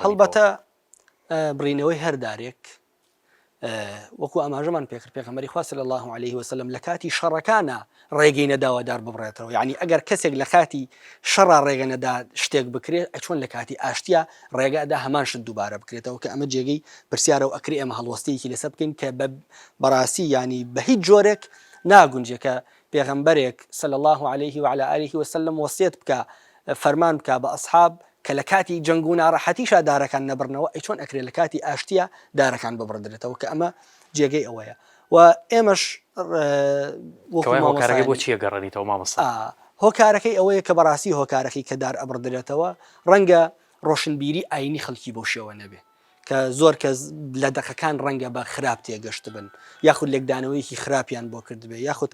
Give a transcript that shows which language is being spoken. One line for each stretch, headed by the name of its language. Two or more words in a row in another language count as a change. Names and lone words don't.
Central Kurdish: هەڵبەتە بڕینەوەی هەردارێک وەکو ئاماژەمان پێکرد پێغەمبەری خوا
Arabic: صلی الله عليه وسلم
Central Kurdish: لە کاتی شەڕەکانە ڕێگەی نەداوە دار ببڕێتەوە. یعنی ئەگەر کەسێک لە کاتی شەڕا ڕێگە نەدا شتێک بکرێت، چۆن لە کاتی ئاشتیا ڕێگەدا هەمان شت دووبارە بکرێتەوە، کە ئەمە جێگەی پرسیارە و ئەکری ئەمە هەڵوەستەیەکی لەسەر بکەین کە بەڕاستی ینی بە هیچ جۆرێک ناگونجێکە پێغەمبەرێک
Arabic: صلی الله عليه وعلى آله وسلم
Central Kurdish: وەسیەت بکە، فەرمان بکە بە ئەسحاب کە لە کاتی جەنگ و ناڕەحەتیشا دارەکان نەبڕنەوە، ئەی چۆن ئەکرێت لە کاتی ئاشتیا دارەکان ببڕدرێتەوە، کە ئەمە جێگەی ئەوەیە. و ئێمەش هۆکارەکەی بۆچی ئەگەڕێنیتەوە مامەسا؟ هۆکارەکەی ئەوەیە کە بەڕاستی هۆکارەکەی کە دار ئەبڕدرێتەوە ڕەنگە ڕۆشنبیری ئاینی خەڵکی بۆ شێوە نەبێ، کە زۆر کەس لە دەقەکان ڕەنگە بە خراپ تێگەشت بن، یاخود لێکدانەوەیکی خراپیان بۆ کردبێ، یاخود